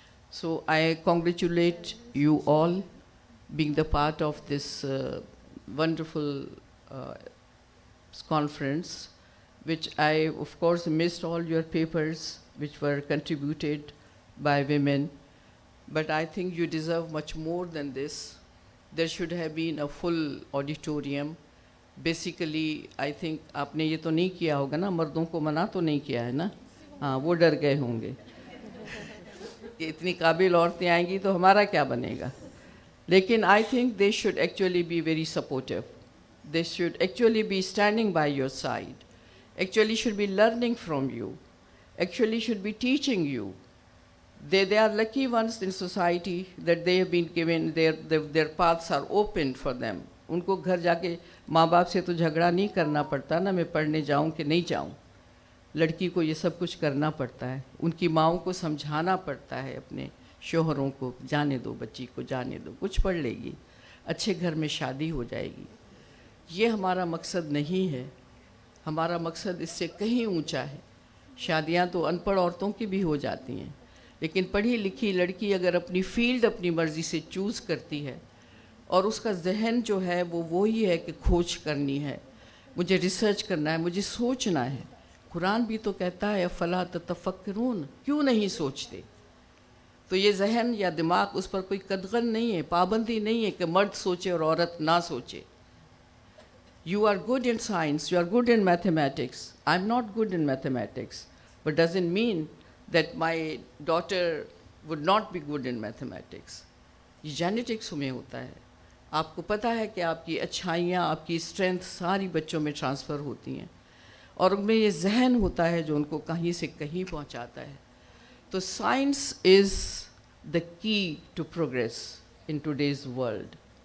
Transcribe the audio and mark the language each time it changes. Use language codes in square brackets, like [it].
[en] So I congratulate you all being the part of this wonderful conference, which I, of course, missed all your papers which were contributed by women, but I think you deserve much more than this. There should have been a full auditorium. Basically, I think [hi] आपने ये तो नहीं किया होगा ना, मर्दों को मना तो नहीं किया है ना, हाँ वो डर गए होंगे कि इतनी काबिल औरतें आएंगी तो हमारा क्या बनेगा. [en] लेकिन I think they should actually be very supportive. They should actually be standing by your side. Actually should be learning from you. Actually should be teaching you. They are lucky ones in society that they have been given, their paths are opened for them. [hi] उनको घर जाके माँ बाप से तो झगड़ा नहीं करना पड़ता ना, मैं पढ़ने जाऊँ कि नहीं जाऊँ. लड़की को ये सब कुछ करना पड़ता है. उनकी माँओं को समझाना पड़ता है अपने शोहरों को, जाने दो बच्ची को, जाने दो, कुछ पढ़ लेगी, अच्छे घर में शादी हो जाएगी. ये हमारा मकसद नहीं है. हमारा मकसद इससे कहीं ऊंचा है. शादियां तो अनपढ़ औरतों की भी हो जाती हैं, लेकिन पढ़ी लिखी लड़की अगर अपनी फील्ड अपनी मर्ज़ी से चूज़ करती है और उसका जहन जो है वो वही है कि खोज करनी है, मुझे रिसर्च करना है, मुझे सोचना है. कुरान भी तो कहता है अफला ततफक्करून, क्यों नहीं सोचते. तो ये जहन या दिमाग, उस पर कोई कदगन नहीं है, पाबंदी नहीं है कि मर्द सोचे और औरत ना सोचे. [en] You are good in science, you are good in mathematics. I'm not good in mathematics, but doesn't mean that my daughter would not be good in mathematics. [hi] ये जेनेटिक्स में होता है. आपको पता है कि आपकी अच्छाइयाँ, आपकी स्ट्रेंथ सारी बच्चों में ट्रांसफ़र होती हैं और उनमें ये जहन होता है जो उनको कहीं से कहीं पहुँचाता है. [en] तो science is the key to progress in today's world.